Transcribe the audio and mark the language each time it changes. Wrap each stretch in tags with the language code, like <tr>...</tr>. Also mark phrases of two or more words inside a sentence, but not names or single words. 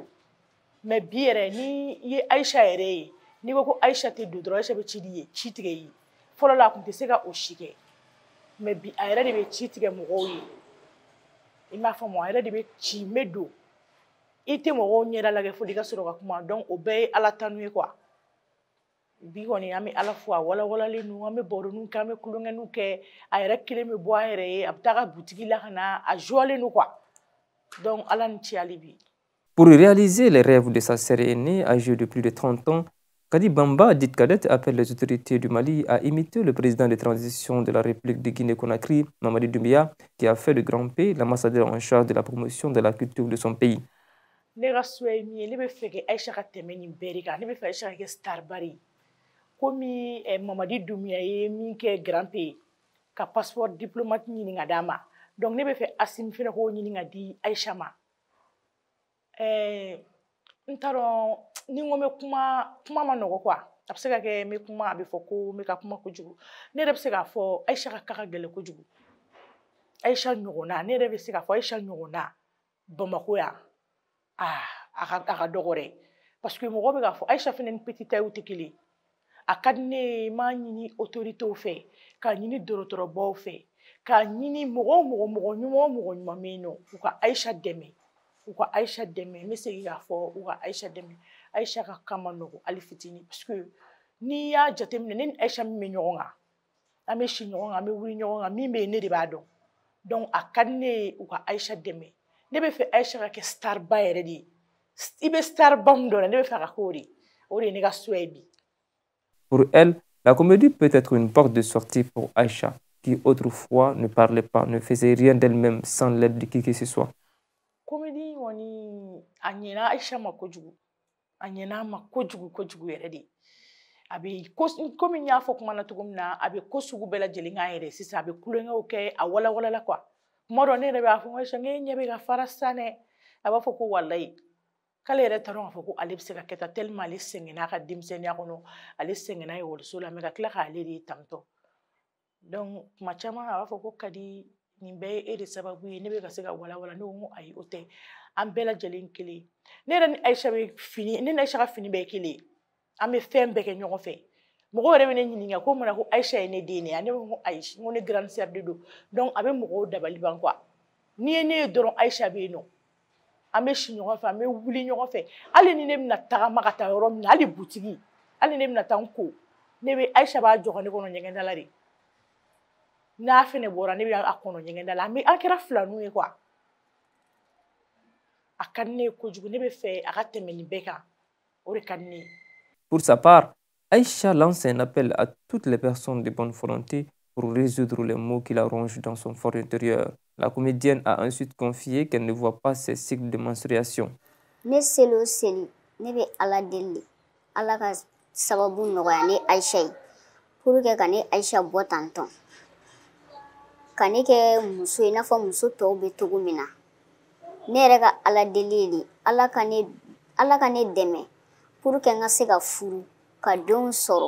<bm>mais bi yɛrɛ ni i ye Aïcha yɛrɛ ye n'i ko ko Aïcha tɛ don dɔrɔn Aïcha bɛ ci tigɛ i ye fɔlɔ la a tun tɛ se ka o si kɛ mais bi a yɛrɛ de bɛ ci tigɛ mɔgɔw ye i m'a faamu a yɛrɛ de bɛ ci n bɛ don i tɛ mɔgɔw ɲɛda lajɛ fo i ka sɔrɔ ka kuma donc o bɛɛ ye Ala tanu ye quoi bi kɔni an bɛ Ala fo a walawalalen don an bɛ baroninw kɛ an bɛ kulonkɛninw kɛ a yɛrɛ kelen bɛ bɔ a yɛrɛ ye a bɛ taa ka butigi la ka na a joyalen don quoi donc Ala ni ci hali bi.</bm> <fr>Pour réaliser les rêves de sa sœur aînée âgée de plus de 30 ans, Kadi Bamba, dite cadette, appelle les autorités du Mali à imiter le président de transition de la République de Guinée-Conakry, Mamadi Doumbouya, qui a fait de grand P l'ambassadeur en charge de la promotion de la culture de son pays.</fr> <bm>Ne ka souhait min ye ne bɛ fɛ Aïcha ka tɛmɛ nin bɛɛ de kan ne bɛ fɛ Aïcha ka kɛ star bari komi Mamadi Doumbouya ye min kɛ grand P ka</bm> <fr>passeport diplomate</fr> <bm>ɲini ka d'a ma donc ne bɛ fɛ Assimi fana k'o ɲini ka di Aïcha ma n t'a dɔn ni n ko n bɛ kuma ma nɔgɔ quoi a bɛ se ka kɛ n bɛ kuma a bɛ fɔ ko n bɛ ka kuma kojugu ne yɛrɛ bɛ se k'a fɔ Aïcha ka gɛlɛn kojugu Aïcha ɲɔgɔnna ne yɛrɛ bɛ se k'a fɔ Aïcha ɲɔgɔnna Bamakɔ yan a ka dɔgɔ dɛ parce que mɔgɔ bɛ k'a fɔ Aïcha fana ni</bm> <fr>petit taille</fr> <bm>tɛ kelen a ka di ne ye n b'a ɲini autorités fɛ k'a ɲini dɔgɔtɔrɔbaw fɛ k'a ɲini mɔgɔ ɲuman bɛ yen nɔ u ka Aïcha dɛmɛ n bɛ segin k'a fɔ u ka Aïcha dɛmɛ Aïcha ka kan ma nɔgɔ hali fitinin parce que n'i y'a jateminɛ ne ni Aïcha min bɛ ɲɔgɔn kan an bɛ si ɲɔgɔn kan an bɛ wuli ɲɔgɔn kan min bɛ yen ne de b'a dɔn donc a ka di ne ye u ka Aïcha dɛmɛ ne bɛ fɛ Aïcha ka kɛ star ba yɛrɛ de ye i bɛ star ba min dɔn ne bɛ fɛ a ka k'o de ye ne ka souhait bi.</bm> <fr>Pour elle, La comédie peut être une porte de sortie pour Aïcha, qui autrefois ne parlait pas, ne faisait rien d'elle-même sans l'aide de qui que ce soit.</fr> <bm>Comédie wani a ɲɛna Aïcha ma kojugu. A ɲɛna ma kojugu yɛrɛ de. A bɛ komi n y'a fɔ kuma na cogo min na, a bɛ ko sugu bɛɛ lajɛlen k'a yɛrɛ sisan, a bɛ kulonkɛw kɛ, a walawalala quoi. Kuma dɔ ne yɛrɛ b'a fɔ Aïcha, n ɲɛ bɛ ka fara sisan dɛ. A b'a fɔ ko walayi k'ale yɛrɛ t'a dɔn k'a fɔ ko ale bɛ se ka kɛ tan tellement ale sɛgɛnna a ka denmisɛnninya kɔnɔ, ale sɛgɛnna ekɔliso la, mais ka tila k'ale de tantɔ. Donc kuma caman a b'a fɔ ko Kadi nin bɛɛ ye e de sababu ye, ne bɛ ka se ka walawala, ne ko n ko ayi o tɛ, an bɛɛ lajɛlen kelen. Ne yɛrɛ ni Aïcha bɛ fini, ne ni Aïcha ka fini bɛɛ ye kelen ye. An bɛ fɛn bɛɛ kɛ ɲɔgɔn fɛ. Mɔgɔw yɛrɛ bɛ ne ɲininka ko mun na ko Aïcha ye ne den de ye, ne ko n ko ayi, n ko ne</bm> <fr>grande sœur</fr> <bm>de don. Donc a bɛ mɔgɔw dabali ban quoi. N'i ye ne ye dɔrɔn Aïcha bɛ yen nɔ. An bɛ si ɲɔgɔn fɛ, an bɛ wuli ɲɔgɔn fɛ. Hali ni ne bɛna tagama ka taa yɔrɔ min na, hali butigi, hali ni ne bɛna taa n ko, ne bɛ Aïcha b'a jɔ ne kɔnɔ ɲɛgɛn da la de. N'a fɛnɛ bɔra ne bɛ a kɔnɔ ɲɛgɛn da la. An kɛra filanniw ye quoi. A ka di ne ye kojugu, ne bɛ fɛ a ka tɛmɛ nin bɛɛ kan. O de ka di ne ye.</bm> <fr>Pour sa part, Aïcha lance un appel à toutes les personnes de bonne volonté pour résoudre les maux qui la rongent dans son fort intérieur. La comédienne a ensuite confié qu'elle ne voit pas ses cycles de menstruation.</fr> <bm>Ne seli o seli, ne bɛ Ala deli, Ala ka sababu nɔgɔya ne Aïcha ye</bm> <fr>pour que</fr> <bm>ka ne Aïcha bɔ tantɔ. Ka ne kɛ muso ye i n'a fɔ muso tɔw bɛ cogo min na. Ne yɛrɛ ka Ala deli ye de, Ala ka ne dɛmɛ</bm> <fr>pour que</fr> <bm>n ka se ka furu, ka denw sɔrɔ.</bm>